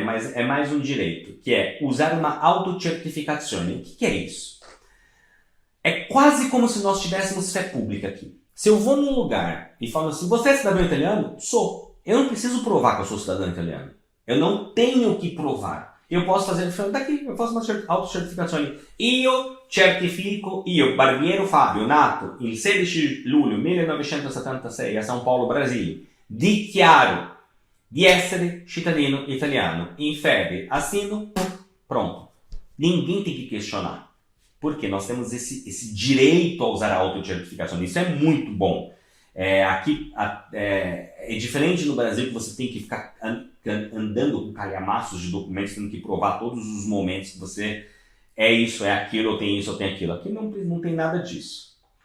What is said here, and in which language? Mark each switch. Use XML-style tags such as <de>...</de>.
<pt>Mas é mais um direito, que é usar uma autocertificazione. O que é isso? É quase como se nós tivéssemos fé pública aqui. Se eu vou num lugar e falo assim, você é cidadão italiano? Sou. Eu não preciso provar que eu sou cidadão italiano. Eu não tenho que provar. Eu posso fazer daqui, eu faço uma autocertificazione.</pt> <it>Io certifico, Barbiero Fabio, nato il 16 luglio 1976 a São Paulo, Brasil. Dichiaro Di essere cittadino italiano.</it> <pt>Infere, assino, pronto. Ninguém tem que questionar. Porque nós temos esse direito a usar a autocertificação. Isso é muito bom. Aqui é diferente no Brasil, que você tem que ficar andando com calhamaços de documentos, tendo que provar todos os momentos que você é isso, é aquilo, ou tem isso, ou tem aquilo. Aqui não tem nada disso.</pt>